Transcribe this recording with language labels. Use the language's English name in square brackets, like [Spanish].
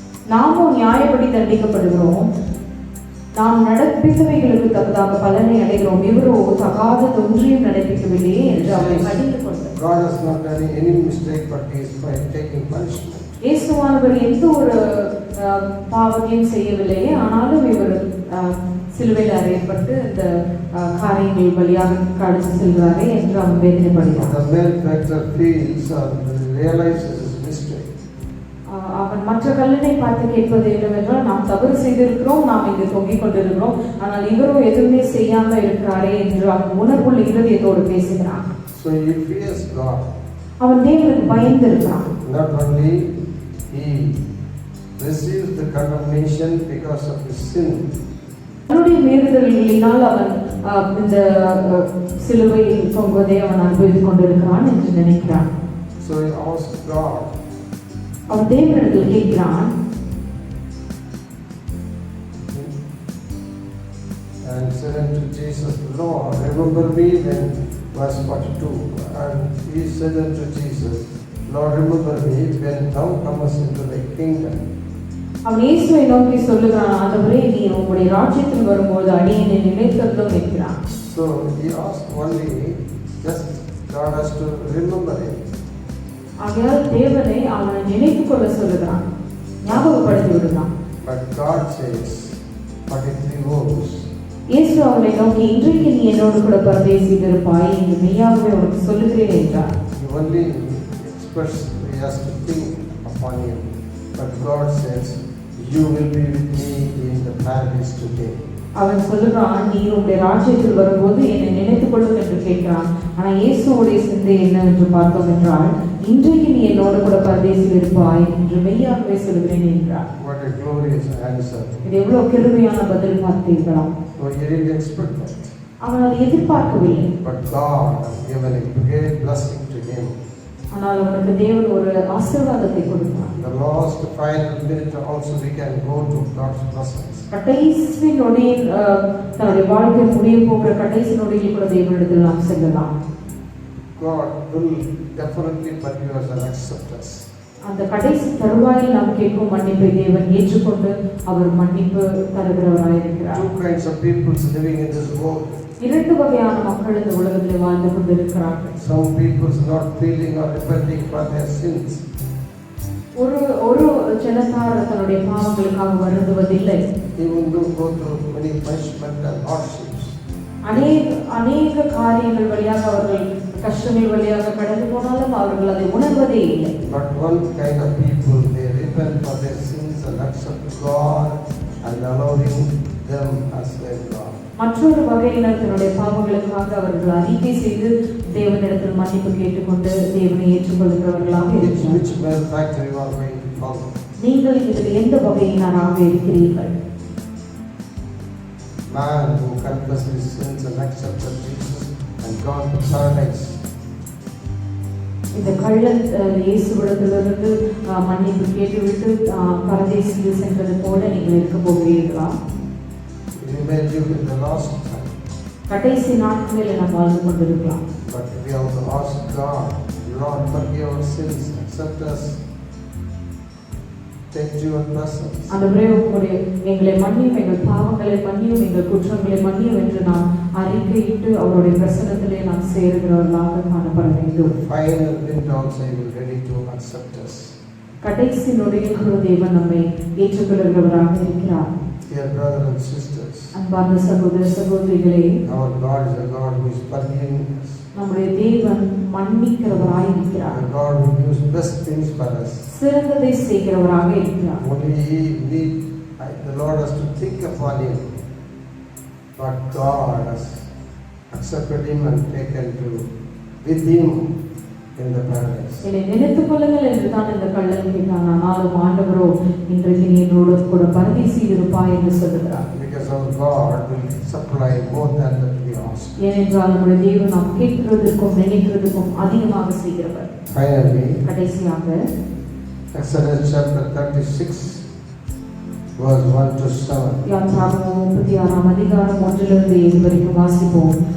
[Tamil] நாமும் நியாயப்படி தண்டிக்கப்படுகிறோம். நாம் நடப்பித்தவைகளுக்கு தக்கதாக பலனை அடைகிறோம். இவரோ தகாததொன்றையும் நடப்பிக்கவில்லையே என்று அவரை கடிந்து கொண்டார். [English] God has not done any mistake, but he is taking punishment. [Tamil] இயேசுவானவர் எந்த ஒரு பாவத்தையும் செய்யவில்லையே, ஆனாலும் இவர் சிலுவையில் அறையப்பட்டு இந்த காரியங்கள் வழியாக கடந்து செல்கிறாரே என்று அவன் வேதனைப்படுகிறான். [English] The male character feels or realizes his mistake. [Tamil] அவன் மற்ற கல்லனை பார்த்து கேட்பது என்னவென்றால், நாம் தவறு செய்திருக்கிறோம், நாம் இங்கு தொங்கிக் கொண்டிருக்கிறோம், ஆனால் இவரும் எதுவுமே செய்யாம இருக்கிறாரே என்று அவன் உணர்வுள்ள இருதயத்தோடு பேசுகிறான். [English] So he fears God. [Tamil] அவன் தேவனுக்கு பயந்து இருக்கிறான். [English] Not only he receives the condemnation because of his sin. [Tamil] அவனுடைய மீறுதல்களினால் அவன் இந்த சிலுவையில் தொங்குவதை அவன் அனுபவித்துக் கொண்டிருக்கிறான் என்று நினைக்கிறான். [English] So he asks God. [Tamil] அவன் தேவனிடத்தில் கேட்கிறான். [English] And said unto Jesus, Lord, remember me when, verse 42, and he said unto Jesus, Lord, remember me when thou comest into thy kingdom. [Tamil] அவன் இயேசுவை நோக்கி சொல்லுகிறான், ஆண்டவரே, நீ உம்முடைய ராஜ்யத்தில் வரும்போது அடியேனை நினைத்தருளும் என்கிறான். [English] So he asked only, just God has to remember him. [Tamil] ஆகையால் தேவனை அவனை நினைத்துக் கொள்ள சொல்லுகிறான், ஞாபகப்படுத்தி விடுகிறான். [English] But God says, 43 words. [Tamil] இயேசு அவனை நோக்கி, இன்றைக்கு நீ என்னோடு கூட பரதேசில் இருப்பாய் என்று மெய்யாகவே உனக்கு சொல்லுகிறேன் என்றார். [English] He only expressed he has to think upon him. But God says, you will be with me in the paradise today. [Tamil] அவன் சொல்லுகிறான், நீ உங்களுடைய ராஜ்யத்தில் வரும்போது என்னை நினைத்துக் கொள்ளும் என்று கேட்கிறான். ஆனால் இயேசுடைய சிந்தை என்னவென்று பார்த்தோம் என்றால், இன்றைக்கு நீ என்னோடு கூட பரதேசில் இருப்பாய் என்று மெய்யாகவே சொல்கிறேன் என்றார். [English] What a glorious answer. [Tamil] இது எவ்வளவு கிருபையான பதில் பார்த்தீர்களா? [English] So he didn't expect that. [Tamil] அவன் அதை எதிர்பார்க்கவில்லை. [English] But God has given a great blessing to him. [Tamil] ஆனால் அவனுக்கு தேவன் ஒரு ஆசீர்வாதத்தை கொடுத்தார். [English] The last final minute also we can go to God's presence. [Tamil] கடைசி நொடியில் தன்னுடைய வாழ்க்கை முடிய போகிற கடைசி நொடியில் கூட தேவனிடத்தில் நாம் செல்லலாம். [English] God will definitely forgive us and accept us. [Tamil] அந்த கடைசி தருவாயில் நாம் கேட்கும் மன்னிப்பை தேவன் ஏற்றுக்கொண்டு அவர் மன்னிப்பு தருகிறவராய் இருக்கிறார். [English] Two kinds of people living in this world. [Tamil] இரண்டு வகையான மக்கள் இந்த உலகத்தில் வாழ்ந்து கொண்டிருக்கிறார்கள். [English] Some people not feeling or repenting for their sins. [Tamil] ஒரு ஜனத்தார் தன்னுடைய பாவங்களுக்காக வருந்துவதில்லை. [English] Even though go through many punishment and hardships. [Tamil] அநேக காரியங்கள் வழியாக அவர்கள் கஷ்டங்கள் வழியாக கடந்து போனாலும் அவர்கள் அதை உணர்வதே இல்லை. [English] But one kind of people, they repent for their sins and accept God and allowing them as their God. [Tamil] மற்றொரு வகையினர் தன்னுடைய பாவங்களுக்காக அவர்கள் அறிக்கை செய்து தேவனிடத்தில் மன்னிப்பு கேட்டுக்கொண்டு தேவனை ஏற்றுக்கொள்கிறவர்களாக இருக்கிறார்கள். [English] Which malefactor you are going to follow? [Tamil] நீங்கள் இதில் எந்த வகையினராக இருக்கிறீர்கள்? [English] Man who confessed his sins and accepted Jesus and gone to paradise. [Tamil] இந்த கள்ளன் இயேசுவிடத்திலிருந்து மன்னிப்பு கேட்டுவிட்டு பரதேசிக்கு சென்றது போல நீங்கள் இருக்க போகிறீர்களா? [English] You may live in the last time. [Tamil] கடைசி நாட்களில் நாம் வாழ்ந்து கொண்டிருக்கலாம். [English] But we have to ask God, Lord, forgive our sins, accept us, take your presence. [Tamil] ஆண்டவரே, உம்முடைய எங்களை மன்னியும், எங்கள் பாவங்களை மன்னியும், எங்கள் குற்றங்களை மன்னியும் என்று நாம் அறிக்கையிட்டு அவருடைய பிரசன்னத்திலே நாம் சேருகிறவர்களாக காணப்பட வேண்டும். [English] Final wind also He will ready to accept us. [Tamil] கடைசி நொடியில் கூட தேவன் நம்மை ஏற்றுக்கொள்கிறவராக இருக்கிறார். [English] Dear brothers and sisters, [Tamil] அன்பார்ந்த சகோதர சகோதரிகளே, [English] our God is a God who is forgiving us. [Tamil] நம்முடைய தேவன் மன்னிக்கிறவராய் இருக்கிறார். [English] The God who gives best things for us. [Tamil] சிறந்ததை செய்கிறவராக இருக்கிறார். [English] Only the Lord has to think upon him. But God has accepted him and taken to with him in the paradise. [Tamil] என்னை நினைத்துக் கொள்ளுங்கள் என்று தான் இந்த கள்ளன் கேட்டான். ஆனாலும் ஆண்டவரோ, இன்றைக்கு நீ என்னோடு கூட பரதேசியில் இருப்பாய் என்று சொல்லுகிறார். [English] Because our God will supply more than that we ask. [Tamil] ஏனென்றால் நம்முடைய தேவன் நாம் கேட்கிறதுக்கும் நினைக்கிறதுக்கும் அதிகமாக செய்கிறவர். [English] Finally, [Tamil] கடைசியாக [English] Exodus chapter 36 verse 1 to 7. [Tamil] யாத்ராகமம் 36 அதிகாரம் 1 7 வரைக்கும் வாசிப்போம்.